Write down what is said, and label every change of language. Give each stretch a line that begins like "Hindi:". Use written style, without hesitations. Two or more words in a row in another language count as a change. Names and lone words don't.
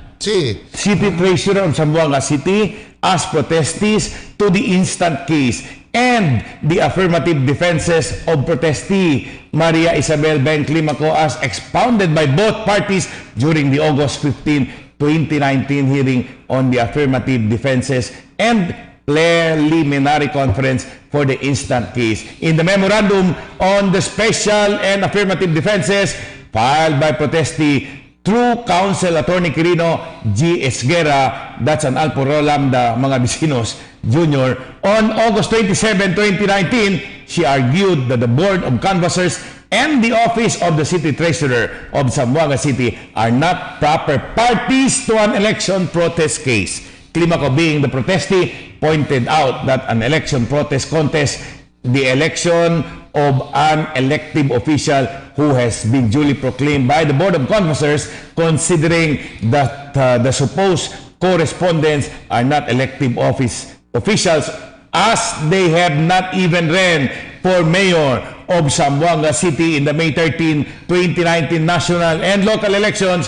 English: City Treasurer of Zamboanga City as protestees to the instant case and the affirmative defenses of protestee Maria Isabel Ben Climaco as expounded by both parties during the August 15, 2019 hearing on the affirmative defenses and preliminary conference for the instant case. In the memorandum on the special and affirmative defenses filed by protestee through Counsel Attorney Quirino G. Esguera, that's an Alporo Lambda, mga Bisinos Jr., on August 27, 2019, she argued that the Board of Canvassers and the Office of the City Treasurer of Zamboanga City are not proper parties to an election protest case. Climaco, being the protestee, pointed out that an election protest contest the election of an elective official who has been duly proclaimed by the Board of Canvassers, considering that the supposed correspondents are not elective officials as they have not even ran for mayor of Zamboanga City in the May 13, 2019 national and local elections.